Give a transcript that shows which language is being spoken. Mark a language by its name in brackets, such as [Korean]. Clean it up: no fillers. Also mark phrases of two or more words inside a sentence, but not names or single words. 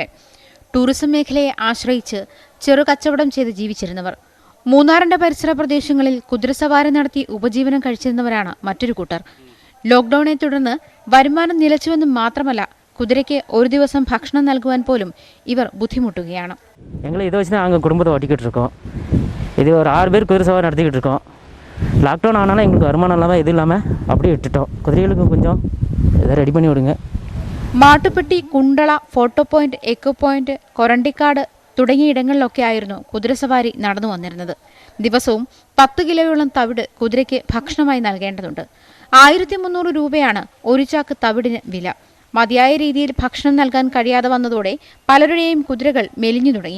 [Malayalam] ടൂറിസം മേഖലയെ ആശ്രയിച്ച് ചെറുകച്ചവടം ചെയ്ത് ജീവിച്ചിരുന്നവർ. മൂന്നാറിന്റെ പരിസര പ്രദേശങ്ങളിൽ കുതിരസവാരി നടത്തി ഉപജീവനം കഴിച്ചിരുന്നവരാണ് മറ്റൊരു കൂട്ടർ. ലോക്ഡൌണിനെ തുടർന്ന് വരുമാനം നിലച്ചുവെന്നും മാത്രമല്ല, കുതിരയ്ക്ക് ഒരു ദിവസം ഭക്ഷണം നൽകുവാൻ പോലും ഇവർ ബുദ്ധിമുട്ടുകയാണ്. ഞങ്ങൾ ഇത് വെച്ച് [Tamil] நாங்கள் குடும்பத்தை ஓட்டிக்கிட்டு இருக்கோம். இது ஒரு 6 பேர் குதிரை சவாரி நடத்திக்கிட்டு இருக்கோம். லாக்டவுன் ஆனாலும் எங்களுக்கு வருமானம் இல்லாமல் இது இல்லாமல் அப்படியே விட்டுட்டோம். குதிரைகளுக்கு கொஞ்சம் இதை ரெடி பண்ணி விடுங்க. [Malayalam] മാട്ടുപ്പെട്ടി, കുണ്ടള, ഫോട്ടോ പോയിന്റ്, എക്കോ പോയിന്റ്, കൊരണ്ടിക്കാട് തുടങ്ങിയിടങ്ങളിലൊക്കെ ആയിരുന്നു കുതിരസവാരി നടന്നു വന്നിരുന്നത്. ദിവസവും 10 കിലോയോളം തവിട് കുതിരയ്ക്ക് ഭക്ഷണമായി നൽകേണ്ടതുണ്ട്. 1300 രൂപയാണ് ഒരു ചാക്ക് തവിടിന് വില. മതിയായ രീതിയിൽ ഭക്ഷണം നൽകാൻ കഴിയാതെ വന്നതോടെ പലരുടെയും കുതിരകൾ മെലിഞ്ഞു തുടങ്ങി.